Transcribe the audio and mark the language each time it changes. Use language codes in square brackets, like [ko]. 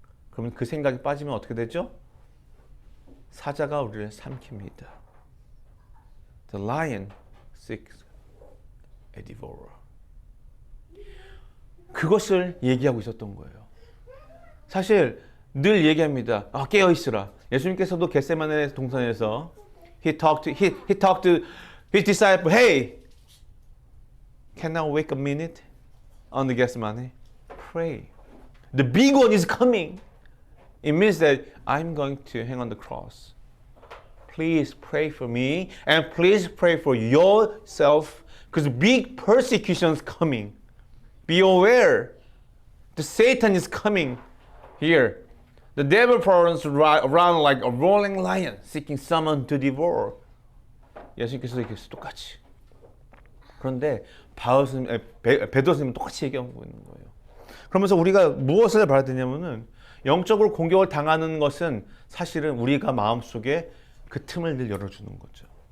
[ko] 그러면 그 생각에 빠지면 어떻게 되죠? 사자가 우리를 삼킵니다. [en] The lion seeks a devourer. [ko] 그것을 얘기하고 있었던 거예요. 사실 늘 얘기합니다. 깨어 있으라. 예수님께서도 겟세마네 동산에서 [en] he talked to his disciple. Hey, can I wait a minute on the Gethsemane? Pray. The big one is coming. It means that I'm going to hang on the cross. Please pray for me and please pray for yourself because big persecution is coming. Be aware. The Satan is coming here. The devil prowls around like a rolling lion seeking someone to devour. [ko] 예수님께서 이렇게 똑같이. 그런데 베드로 스님은 똑같이 얘기하고 있는 거예요. 그러면서 우리가 무엇을 봐야 되냐면은 영적으로 공격을 당하는 것은 사실은 우리가 마음속에 그 틈을 늘 열어주는 거죠.